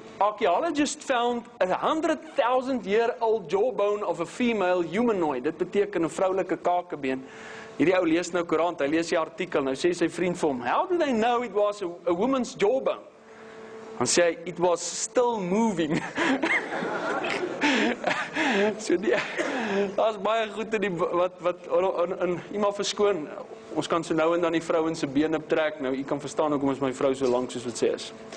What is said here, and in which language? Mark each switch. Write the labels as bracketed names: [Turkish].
[English] Archaeologists found a 100,000-year-old jawbone of a female humanoid. [Afrikaans] Dit beteken 'n vroulike kakebeen. Hierdie ou lees nou koerant, hy lees die artikel, nou sê sy vriend vir hom, [English] how do they know it was a woman's jawbone? [Afrikaans] Dan sê hy, [English] it was still moving. [Afrikaans] So daar's baie goed in die wat in iemand verskoon. Ons kan so nou en dan die vrouens se bene trek. Nou, u kan verstaan hoekom is my vrou so lank soos wat sy is.